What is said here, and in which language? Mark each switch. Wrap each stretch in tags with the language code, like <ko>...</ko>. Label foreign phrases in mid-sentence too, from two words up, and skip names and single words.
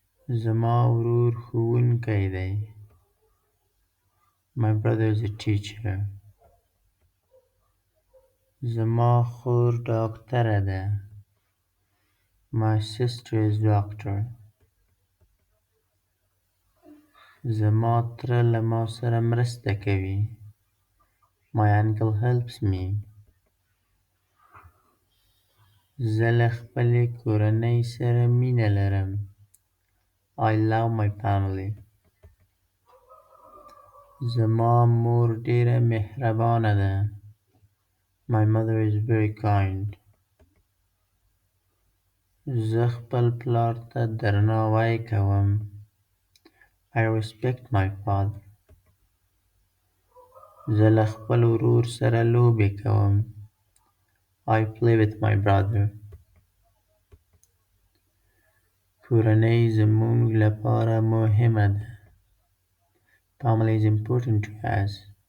<ps>زما ورور ښوونکی دی.</ps> <en>My brother is a teacher.</en> <ps>زما خور ډاکټره ده.</ps> <en>My sister is doctor.</en> <ps>زما تره له ما سره مرسته کوي.</ps> <en>My uncle helps me.</en> <ps>زه له خپلې کورنۍ سره مینه لرم.</ps> <en>I love my family.</en> <ps>زما مور ډېره مهربانه ده.</ps> <en>My mother is very kind.</en> <ps>زه خپل پلار ته درناوی کوم.</ps> <en>I respect my father.</en> <ps>زه له خپل ورور سره لوبې کوم.</ps> <en>I play with my brother.</en> <ps>کورنۍ زموږ لپاره مهمه ده.</ps> <en>Family is important to us.</en>